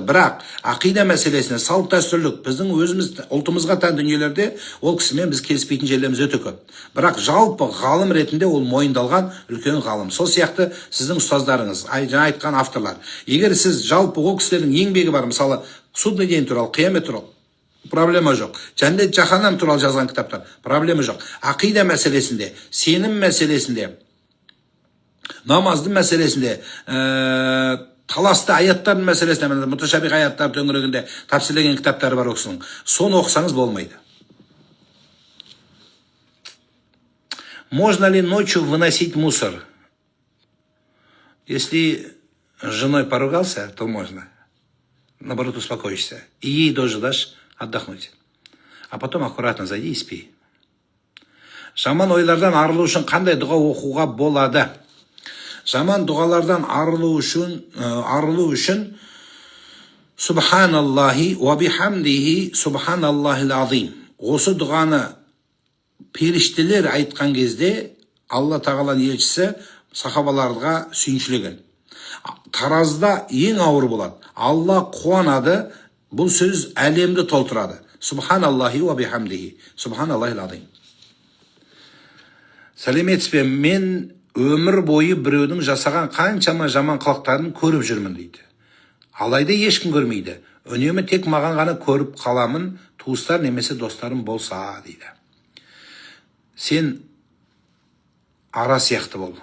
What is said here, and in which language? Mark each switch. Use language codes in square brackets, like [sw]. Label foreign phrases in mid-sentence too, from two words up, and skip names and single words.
[kk] Бірақ ақида мәселесіне, салт дәстүрлік, біздің өзіміз ұлтымызға тән дүниелерде ол кісімен біз келіспейтін жерлеріміз өте көп. Бірақ жалпы ғалым ретінде ол мойындалған үлкен ғалым. Сол сияқты сіздің ұстаздарыңыз, жаңа айтқан авторлар. Егер сіз жалпы ол кісілердің еңбегі бар, мысалы [ru] судный день [kk] туралы, қиямет туралы, проблема жоқ. Жәннат жаһаннам туралы жазған кітаптар, проблема жоқ. Ақида мәселесінде, сенім мәселесінде, намаздың мәселесінде, таласты аяттардың мәселесінде, муташабих аяттар төңірегінде тәпсірлеген кітаптары бар оқысының. Соны оқысаңыз болмайды. [ru] Можно ли ночью выносить мусор? Если с женой поругался, то можно. Наоборот, успокоишься. И ей тоже дашь отдохнуть. А потом аккуратно зайди и спи. [kk] Жаман ойлардан арылу үшін қандай дұға оқуға болады? Жаман дұғалардан арылу үшін [ar] سبحان الله وبحمده سبحان الله العظيم. [kk] Осы дұғаны періштелер айтқан кезде Алла тағаланың елшісі сахабаларға сүйіншілеген. Таразда ең ауыр болады. Алла қуанады, бұл сөз әлемді толтырады. [ar] سبحان الله وبحمده سبحان الله العظيم. [kk] Сәлеметсіз бе, мен өмір бойы біреудің жасаған қаншама жаман қылықтарын көріп жүрмін дейді. Алайда ешкім көрмейді. Үнемі тек маған ғана көріп қаламын, туыстар немесе достарым болса дейді. Сен ара сияқты бол.